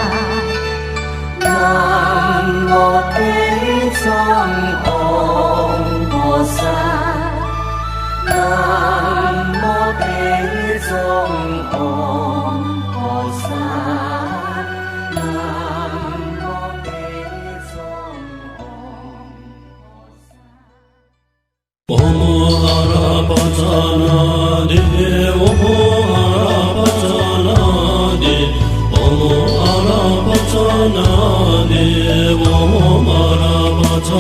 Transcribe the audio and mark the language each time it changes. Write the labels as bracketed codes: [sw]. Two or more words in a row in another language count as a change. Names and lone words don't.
[zh] 南无地藏王菩萨，南无地藏王菩萨，南无地藏王菩萨。 [sa] Om Arapatana De Om Arapatana De Om Arapatana De Om Arapatana